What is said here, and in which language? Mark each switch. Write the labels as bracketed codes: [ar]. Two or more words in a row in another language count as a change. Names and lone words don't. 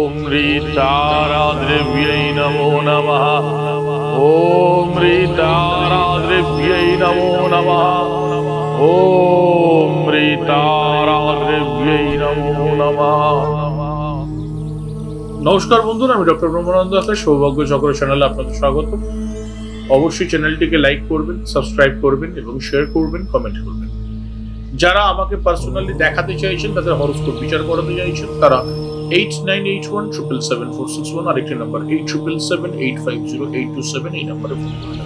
[sa] ह्रीं नमो नमः। ॐ ह्रीं नमो नमः। ॐ ह्रीं नमो नमः। [bn] নমস্কার বন্ধুরা, আমি ডক্টর ব্রহ্মানন্দ আকাশ, সৌভাগ্য চক্র চ্যানেলে আপনাদের স্বাগত। অবশ্যই চ্যানেলটিকে লাইক করবেন, সাবস্ক্রাইব করবেন এবং শেয়ার করবেন, কমেন্ট করবেন। যারা আমাকে পার্সোনালি দেখাতে চাইছেন, তাদের হরোস্কোপ বিচার করাতে চাইছেন, তারা 8981777461 আরেকটি নাম্বার 8777850827 এই নাম্বারে ফোন করবেন।